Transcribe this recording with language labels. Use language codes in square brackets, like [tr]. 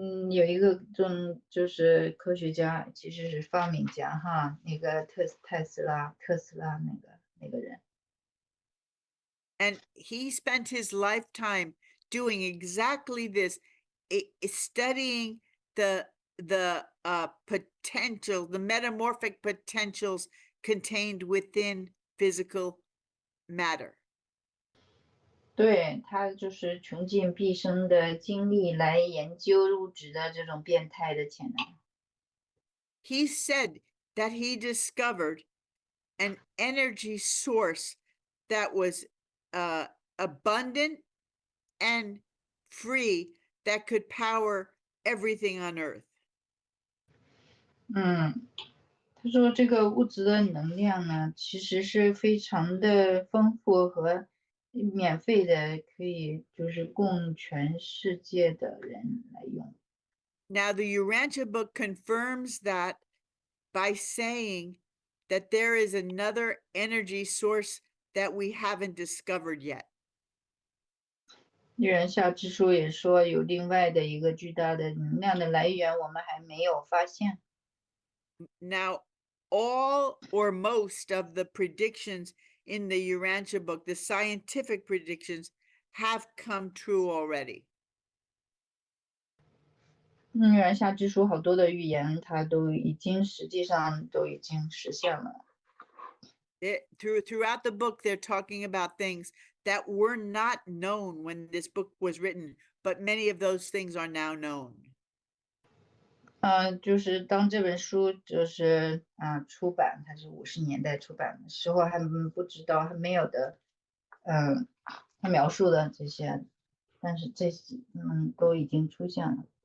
[zh] 有一个就是科学家，其实是发明家哈，那个特斯拉那个人。 [en] And he spent his lifetime doing exactly this, studying the potential, the metamorphic potentials contained within physical matter. [zh] 对，他就是穷尽毕生的精力来研究物质的这种变态的潜能。 [en] He said that he discovered an energy source that was abundant and free, that could power everything on earth. [zh] 他说这个物质的能量呢，其实是非常的丰富和免费的，可以就是供全世界的人来用。 [en] Now the Urantia book confirms that by saying that there is another energy source that we haven't discovered yet. [zh] 预言下之书也说有另外的一个巨大的能量的来源，我们还没有发现。 [en] Now, all or most of the predictions in the Urantia book, the scientific predictions, have come true already. [zh] 预言下之书好多的预言，它实际上都已经实现了。 [en] Throughout the book, they're talking about things that were not known when this book was written, but many of those things are now known. [zh] 就是当这本书就是出版，它是50年代出版的时候还不知道，还没有的，他描述的这些，但是这些都已经出现了。